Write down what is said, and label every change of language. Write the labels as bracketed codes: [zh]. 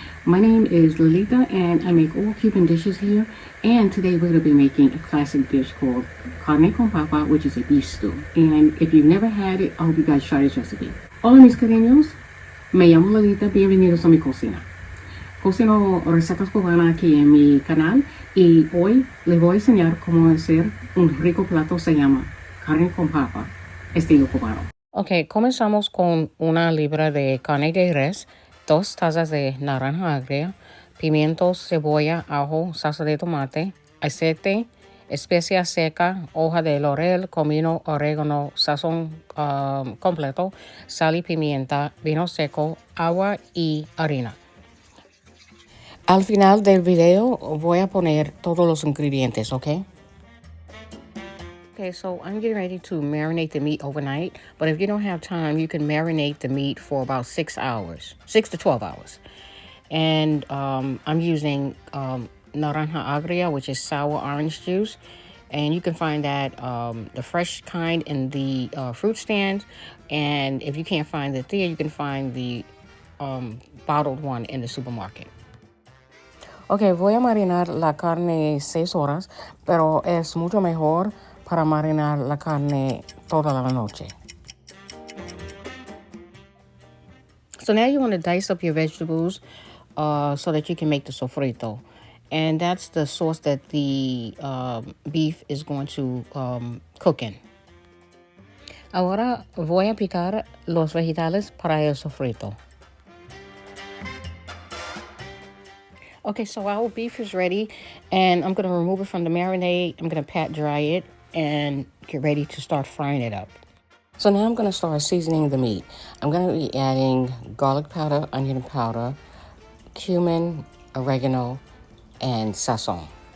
[en] My name is Lolita and I make all Cuban dishes here, and today we're going to be making a classic dish called Carne con papa, which is a beef stew. And if you've never had it, I hope you guys try this recipe. [es] Hola mis cariños, me llamo Lolita, bienvenidos a mi cocina. Cocino recetas cubanas aquí en mi canal y hoy les voy a enseñar cómo hacer un rico plato, se llama carne con papa, estilo cubano. Ok, comenzamos con una libra de carne de res, 2 tazas de naranja agria, pimientos, cebolla, ajo, salsa de tomate, aceite, especia seca, hoja de laurel, comino, orégano, sazón completo, sal y pimienta, vino seco, agua y harina. Al final del video voy a poner todos los ingredientes, ¿ok? [en] Okay, so I'm getting ready to marinate the meat overnight, but if you don't have time, you can marinate the meat for about 6 hours, 6 to 12 hours. And I'm using naranja agria, which is sour orange juice. And you can find that the fresh kind in the fruit stand. And if you can't find it there, you can find the bottled one in the supermarket. [es] Ok, voy a marinar la carne 6 horas, pero es mucho mejor para marinar la carne toda la noche. [en] So now you want to dice up your vegetables so that you can make the sofrito. And that's the sauce that the beef is going to cook in. [es] Ahora voy a picar los vegetales para el sofrito. [en] Okay, so our beef is ready, and I'm going to remove it from the marinade. I'm going to pat dry it and get ready to start frying it up. So now I'm going to start seasoning the meat. I'm going to be adding garlic powder, onion powder, cumin, oregano, and sazon.